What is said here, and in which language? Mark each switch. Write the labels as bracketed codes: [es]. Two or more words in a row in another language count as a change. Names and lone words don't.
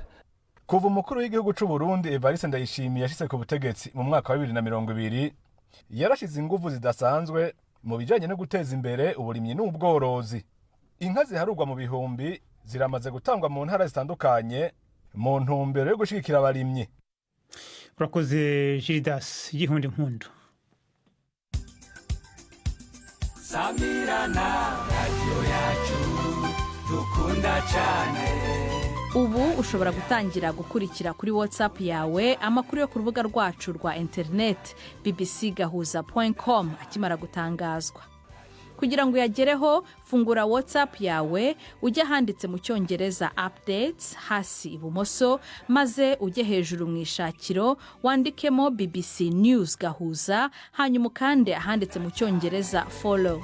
[rn] Kuva umukuru w'igihugu c'u Burundi Evariste Ndayishimiye yashitse ku butegetsi mu mwaka wa 2020 yarashize ingufu zidasanzwe mu bijanye no guteza imbere uburimyi n'ubworozi. Inka ziharurwa mu bihumbi ziramaze gutangwa mu ntara zitandukanye mu ntumbero yo gushigikira abarimyi. Urakoze Gildas Gihundi Mpundu. Samirana radio yacu dukunda cyane. [rw] Ubu ushobora gutangira gukurikira kuri WhatsApp yawe amakuru yo ku rubuga rwacu rwa internet bbcgahuza.com akimara gutangazwa. Kugira ngo yagereho, fungura WhatsApp yawe, ujye handitse mu Cyongereza updates hasi ibumoso, maze ujye hejuru mu ishakiro wandikemo BBC News Gahuza, hanyuma ukande ahanditse mu Cyongereza follow.